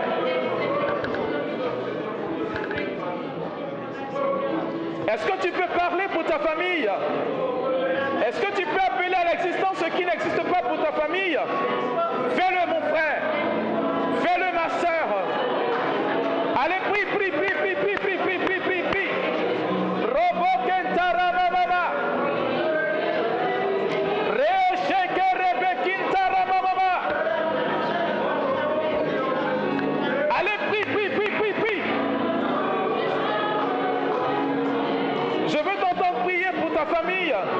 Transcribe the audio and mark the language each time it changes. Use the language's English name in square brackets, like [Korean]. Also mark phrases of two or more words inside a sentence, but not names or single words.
[French] Est-ce que tu peux parler pour ta famille? Est-ce que tu peux appeler à l'existence ce qui n'existe pas pour ta famille? Fais-le, mon frère. Fais-le, ma soeur. Allez, prie, prie, prie, prie, prie, prie, prie, prie, prie, prie. Robo Kentara Mama. Reosheke Rebe Kintara Mama. Allez, prie, prie, prie, prie, prie. Je veux t'entendre prier pour ta famille.